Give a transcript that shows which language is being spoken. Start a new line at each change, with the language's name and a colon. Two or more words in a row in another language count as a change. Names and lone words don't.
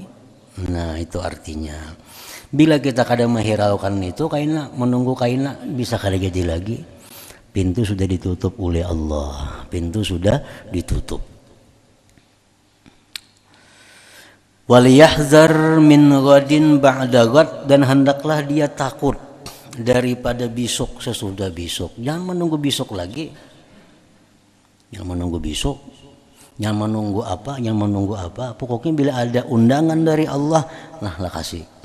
Indonesian: Nah itu artinya. Bila kita kadang menghiraukan itu, kaina menunggu kaina bisa kada jadi lagi. Pintu sudah ditutup oleh Allah. Pintu sudah ditutup.
Arabic: وليحذر من غد بعد غد,
Indonesian: dan hendaklah dia takut daripada besok sesudah besok. Jangan menunggu besok lagi. Jangan menunggu besok. Jangan menunggu apa, jangan menunggu apa. Pokoknya bila ada undangan dari Allah, nah lah kasih.